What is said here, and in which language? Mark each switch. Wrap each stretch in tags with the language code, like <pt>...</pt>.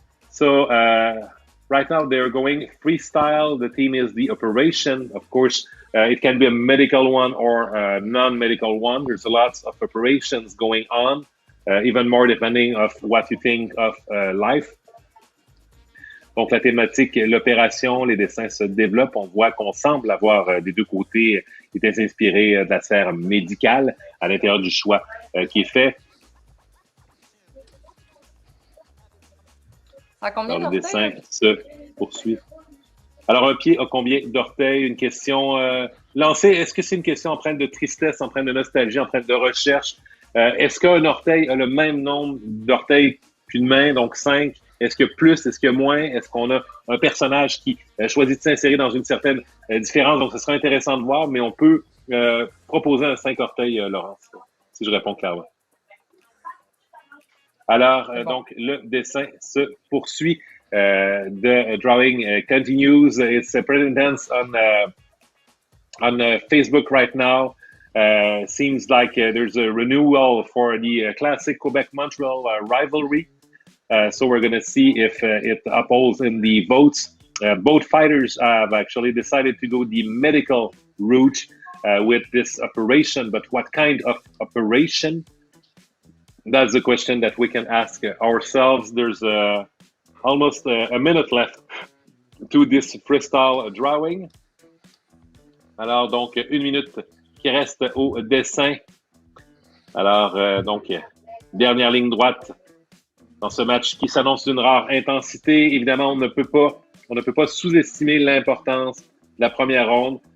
<en>So right now they're going freestyle. The theme is the operation. Of course, it can be a medical one or a non-medical one. There's lots of operations going on, even more depending of what you think of life.</en> <fr>Donc, la thématique, l'opération, les dessins se développent. On voit qu'on semble avoir des deux côtés qui étaient inspirés de la sphère médicale à l'intérieur du choix qui est fait. Alors, le dessin se poursuit. Alors, un pied a combien d'orteils? Une question lancée. Est-ce que c'est une question empreinte de tristesse, empreinte de nostalgie, empreinte de recherche? Est-ce qu'un orteil a le même nombre d'orteils qu'une main, donc 5? Est-ce que plus? Est-ce que moins? Est-ce qu'on a un personnage qui choisit de s'insérer dans une certaine différence? Donc, ce sera intéressant de voir, mais on peut proposer un 5 orteils, Laurence, si je réponds clairement. Alors, donc, le dessin se poursuit.</fr> <en>The drawing continues. It's pretty intense on Facebook right now. Seems like there's a renewal for the classic Quebec-Montreal rivalry. So we're going to see if it upholds in the votes. Both fighters have actually decided to go the medical route with this operation. But what kind of operation? That's the question that we can ask ourselves. There's almost a minute left to this freestyle drawing.</en> <fr>Alors, donc, 1 minute qui reste au dessin. Alors, donc, dernière ligne droite. dans ce match qui s'annonce d'une rare intensité. Évidemment, on ne peut pas sous-estimer l'importance de la première ronde.</fr>